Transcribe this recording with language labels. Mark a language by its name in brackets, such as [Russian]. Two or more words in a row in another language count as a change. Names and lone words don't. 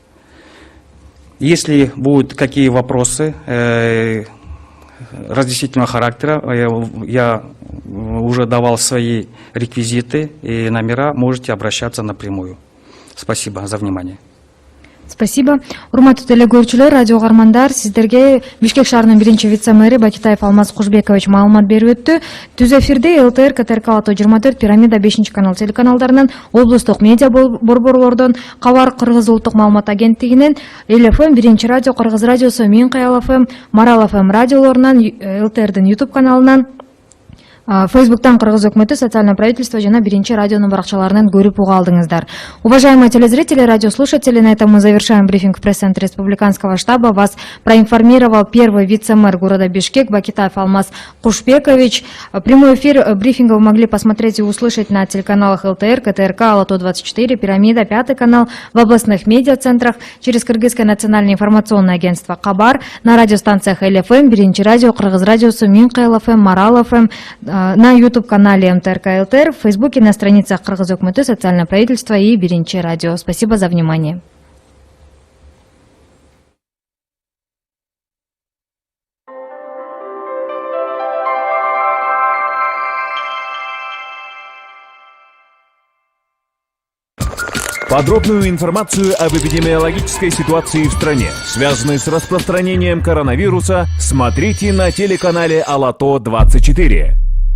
[Russian] Если будут какие вопросы разъяснительного характера, я уже давал свои реквизиты и номера, можете обращаться напрямую. Спасибо за внимание. Спасибо. [Kyrgyz] Урматтуу теле көрүүчүлөр, радио каармандар, сиздерге Бишкек шаарынын биринчи вице-мэри Бакитаев Алмаз Кушбекович маалымат берип өттү. Түз эфирде ЛТР, КТРК, Ало 24, Пирамида 5-канал телеканалдарынан, облустук медиа борборлордон, Кабар Кыргыз улуттук маалымат агенттигинен, ЛФМ, биринчи радио, Кыргыз радиосу, Мен Каял ФМ, Марал ФМ радиолорунан, ЛТРдин YouTube каналынан, Фейсбуктан Кыргыз өкмөтү, социальное правительство жана биринчи радионун баракчаларынан көрүп уга алдыңыздар. [Russian] Уважаемые телезрители, радиослушатели, на этом мы завершаем брифинг в пресс-центре республиканского штаба. Вас проинформировал первый вице-мэр города Бишкек Бакитаев Алмаз Кушбекович. Прямой эфир брифинга вы могли посмотреть и услышать на телеканалах ЛТР, КТРК, Ало 24, Пирамида, 5 канал, в областных медиацентрах, через Кыргызское национальное информационное агентство Кабар, на радиостанциях ЛФМ, биринчи радио, Кыргыз радиосу, Мен Каял ФМ, Марал ФМ, на YouTube-канале МТРК ЛТР, в Фейсбуке, на страницах Кыргыз өкмөтү, социальное правительство и биринчи радио. Спасибо за внимание. Подробную информацию об эпидемиологической ситуации в стране, связанной с распространением коронавируса, смотрите на телеканале Ало 24.